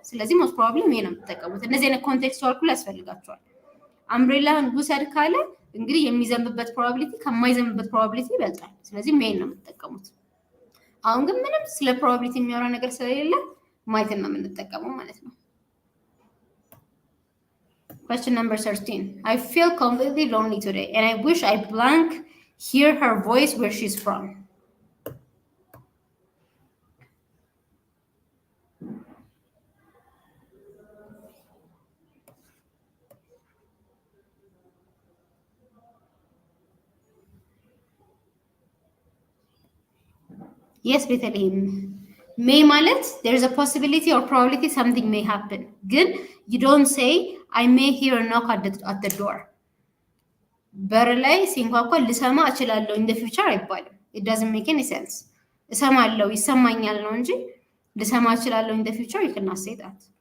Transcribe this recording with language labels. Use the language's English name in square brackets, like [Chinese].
[Amharic] ስለዚህ ሞስት ፕሮባብሊ ሜይ ነው የምትጠቀሙት። እነዚህ አይነት ኮንቴክስቹዋል ኩል ያስፈልጋቸዋል። አምብሬላህን ውሰድ ካለ እንግዲህ የሚዘንብበት ፕሮባቢሊቲ ከማይዘንብበት ፕሮባቢሊቲ ይበልጣል። ስለዚህ ሜይ ነው የምትጠቀሙት። አሁን ግን ምንም ስለ ፕሮባቢሊቲ የሚያወራ ነገር ስለሌለ ማይትን ነው የምንጠቀመው ማለት ነው። [English] Question number 13. I feel completely lonely today and I wish I blank hear her voice where she's from. Yes, Bethlehem. May ማለት there's a possibility or probability something may happen. Good. You don't say I may hear a knock at the door. [Amharic] በር ላይ ሲንኳኳ ልሰማ እችላለሁ [English] in the future [Amharic] አይባልም. [English] It doesn't make any sense. [Amharic] እሰማለሁ ይሰማኛል ነው እንጂ ልሰማ እችላለሁ [English] in the future you cannot say that.